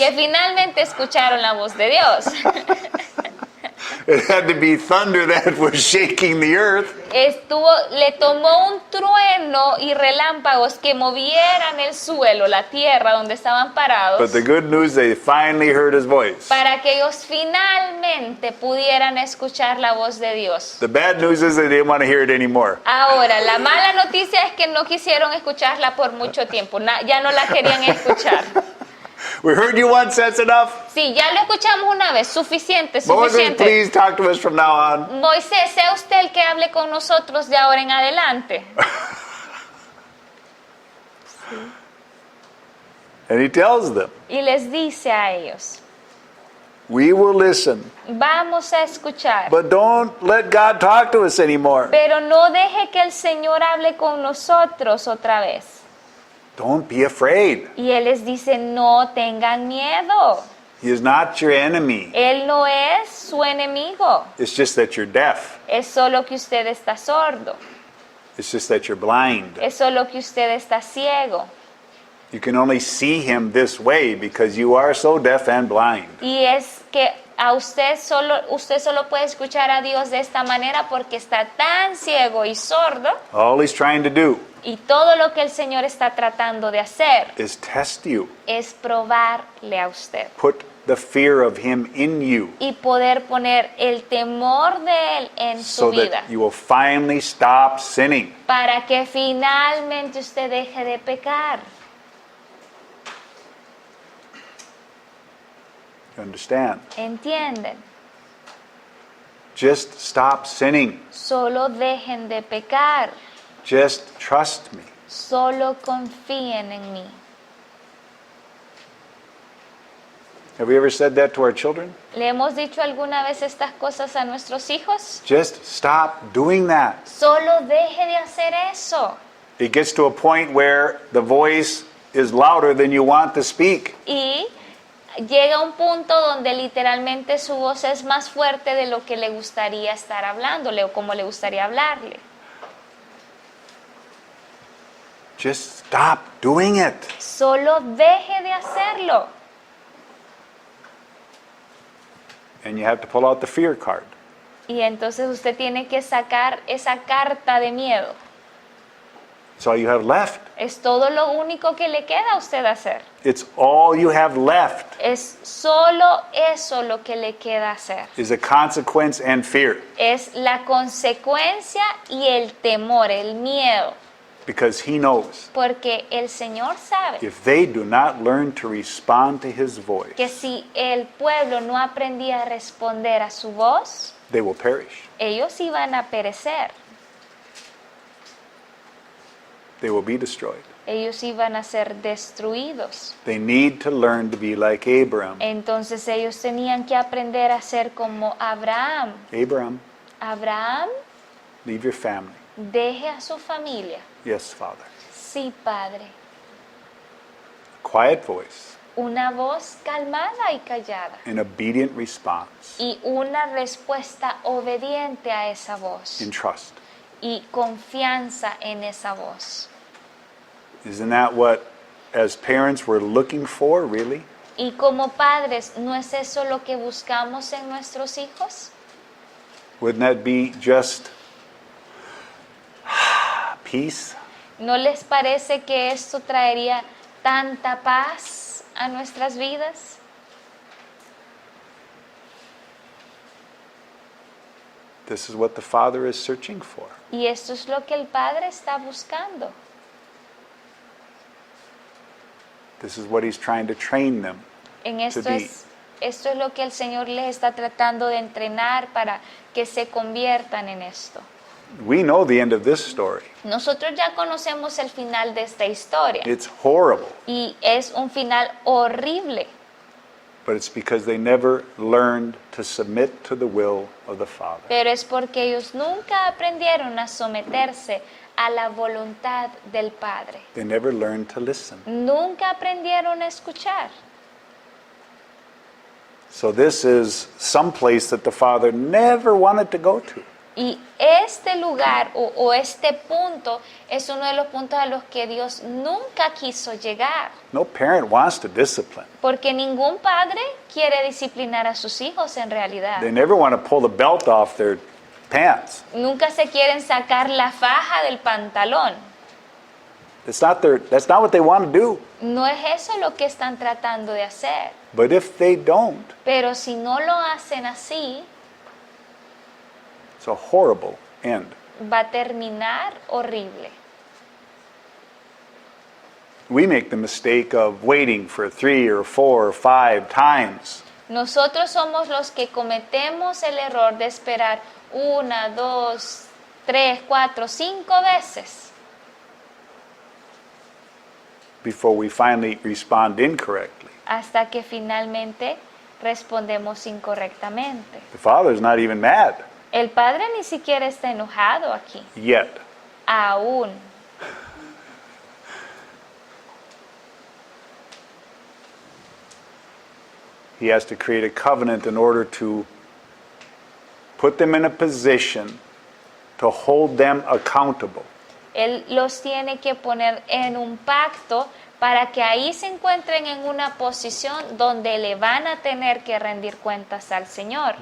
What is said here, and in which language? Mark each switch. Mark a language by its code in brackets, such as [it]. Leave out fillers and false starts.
[es] que finalmente escucharon la voz de Dios. [en] It had to be thunder that was shaking the earth. [es] Le tomó un trueno y relámpagos que movieran el suelo, la tierra donde estaban parados, [en] But the good news, they finally heard his voice. [es] para que ellos finalmente pudieran escuchar la voz de Dios. [en] The bad news is they didn't want to hear it anymore. [es] Ahora, la mala noticia es que no quisieron escucharla por mucho tiempo, ya no la querían escuchar. [en] We heard you once, that's enough. [es] Sí, ya lo escuchamos una vez, suficiente, [en] Moses, [es] suficiente. [en] please talk to us from now on. [es] Moisés, sea usted el que hable con nosotros de ahora en adelante. [en] And he tells them, [es] Y les dice a ellos, [en] we will listen, [es] vamos a escuchar, [en] but don't let God talk to us anymore. [es] pero no deje que el Señor hable con nosotros otra vez. [en] Don't be afraid. [es] Y Él les dice, no tengan miedo. [en] He is not your enemy. [es] Él no es su enemigo. [en] It's just that you're deaf. [es] Es solo que usted está sordo. [en] It's just that you're blind. [es] Es solo que usted está ciego. [en] You can only see him this way because you are so deaf and blind. [es] Y es que usted solo puede escuchar a Dios de esta manera porque está tan ciego y sordo. [en] All he's trying to do [es] Y todo lo que el Señor está tratando de hacer [en] is test you, [es] es probarle a usted. [en] put the fear of him in you [es] Y poder poner el temor de Él en su [en] so [es] vida. [en] that you will finally stop sinning. [es] Para que finalmente usted deje de pecar. [en] You understand? [es] ¿Entienden? [en] Just stop sinning. [es] Solo dejen de pecar. [en] Just trust me. [es] Solo confíen en mí. [en] Have we ever said that to our children? [es] ¿Le hemos dicho alguna vez estas cosas a nuestros hijos? [en] Just stop doing that. [es] Solo deje de hacer eso. [en] It gets to a point where the voice is louder than you want to speak. [es] Y llega a un punto donde literalmente su voz es más fuerte de lo que le gustaría estar hablándole o como le gustaría hablarle. [en] Just stop doing it. [es] Solo deje de hacerlo. [en] And you have to pull out the fear card. [es] Y entonces usted tiene que sacar esa carta de miedo. [en] It's all you have left. [es] Es todo lo único que le queda a usted hacer. [en] It's all you have left [es] Es solo eso lo que le queda hacer. [en] is a consequence and fear. [es] Es la consecuencia y el temor, el miedo. [en] Because he knows [es] Porque el Señor sabe [en] if they do not learn to respond to his voice, [es] que si el pueblo no aprendía a responder a su voz, [en] they will perish. [es] ellos iban a perecer. [en] They will be destroyed. [es] Ellos iban a ser destruidos. [en] They need to learn to be like Abraham. [es] Entonces ellos tenían que aprender a ser como Abraham. [en] Abraham, [es] Abraham, [en] leave your family. [es] deje a su familia. [en] Yes, Father. [es] Sí, Padre. [en] Quiet voice, [es] Una voz calmada y callada. [en] an obedient response [es] Y una respuesta obediente a esa voz. [en] in trust. [es] Y confianza en esa voz. [en] Isn't that what, as parents, we're looking for, really? [es] Y como padres, ¿no es eso lo que buscamos en nuestros hijos? [en] Wouldn't that be just peace? [es] ¿No les parece que esto traería tanta paz a nuestras vidas? [en] This is what the Father is searching for. [es] Y esto es lo que el Padre está buscando. [en] This is what He's trying to train them. [es] Esto [en] be. [es] es lo que el Señor les está tratando de entrenar para que se conviertan en esto. [en] We know the end of this story. [es] Nosotros ya conocemos el final de esta historia [en] It's horrible, [es] y es un final horrible, [en] but it's because they never learned to submit to the will of the Father. [es] pero es porque ellos nunca aprendieron a someterse a la voluntad del Padre. [en] They never learned to listen. [es] Nunca aprendieron a escuchar. [en] So this is some place that the Father never wanted to go to. [es] Y este lugar o este punto es uno de los puntos a los que Dios nunca quiso llegar. [en] No parent wants to discipline. [es] Porque ningún padre quiere disciplinar a sus hijos en realidad. [en] They never want to pull the belt off their pants. [es] Nunca se quieren sacar la faja del pantalón. [en] That's not what they want to do. [es] No es eso lo que están tratando de hacer. [en] But if they don't, [es] Pero si no lo hacen así, [en] it's a horrible end. [es] va a terminar horrible. [en] We make the mistake of waiting for 3 or 4 or 5 times. [es] Nosotros somos los que cometemos el error de esperar 1, 2, 3, 4, 5 veces [en] Before we finally respond incorrectly. [es] hasta que finalmente respondemos incorrectamente. [en] The father's not even mad [es] El padre ni siquiera está enojado aquí, [en] yet. [es] aún. [en] He has to create a covenant in order to put them in a position to hold them accountable. [es] Él los tiene que poner en un pacto para que ahí se encuentren en una posición donde le van a tener que rendir cuentas al Señor.